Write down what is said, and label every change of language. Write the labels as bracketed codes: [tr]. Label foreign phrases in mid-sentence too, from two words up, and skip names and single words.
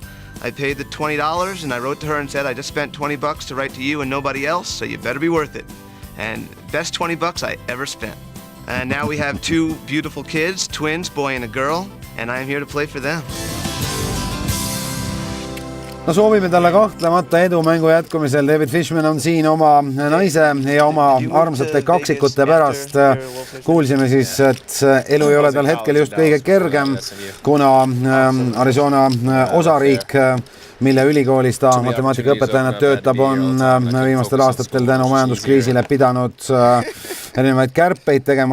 [en] I paid the $20, and I wrote to her and said, I just spent $20 to write to you and nobody else, so you better be worth it. And best $20 I ever spent. And now we have 2 beautiful kids, twins, boy and a girl, and I am here to play for them. [et] No soovime talle kahtlemata edu mängu jätkumisel. David Fishman on siin oma naise ja oma armsate kaksikute pärast. Kuulsime siis, et elu ei ole tal hetkel just kõige kergem, kuna Arizona osariik, mille ülikoolis ta matemaatikaõpetajana töötab, on viimastel aastatel tänu majanduskriisile pidanud erinevaid kärpeid tegema.